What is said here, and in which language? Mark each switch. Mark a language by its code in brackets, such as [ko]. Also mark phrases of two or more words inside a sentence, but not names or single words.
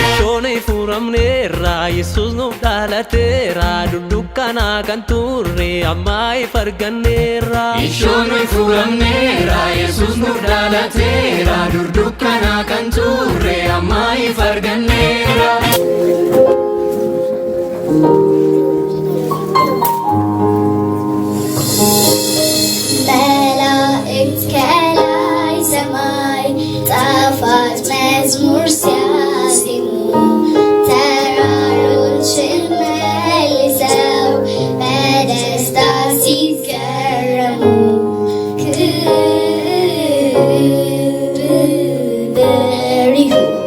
[om] Ishoonii furamneerra Yesuus nuuf dhalateera dukkana kan turre amma ifa arganneerra. Ishoonii furamneerra Yesuus nuuf dhalateera dukkana kan turre amma ifa arganneerra. [am] መላእክት ከላይ ሰማይ ጣፋጭ መዝሙር ሲያዜሙ ተራሮችን መልሰው በደስታ ሲገረሙ ክብር ይሁን